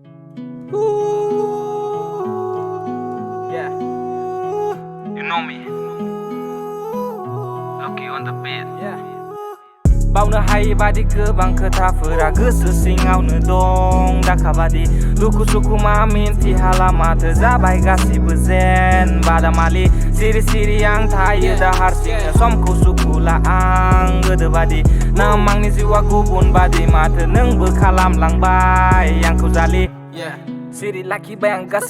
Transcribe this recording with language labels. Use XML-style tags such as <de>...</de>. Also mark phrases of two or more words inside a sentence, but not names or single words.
<en>Yeah, you know me. Lucky on the beat. Yeah.</en> <brx>बावनो हायै बादि गोबां खोथाफोरा गोसो सिङावनो दं दाखाबादि दुखु सुखु मा मिन्थिहाला माथो जाबाय गासिबो जेन बादामालि सिरि सिरि आं थायो दा हारसिंनो समखौ सुखुला आं गोदोबादि नोम आंनि जिउआ गुबुन बादि माथो नोंबो खालामलांबाय आंखौ जालि सिरि लाखिबाय आं गासै</brx>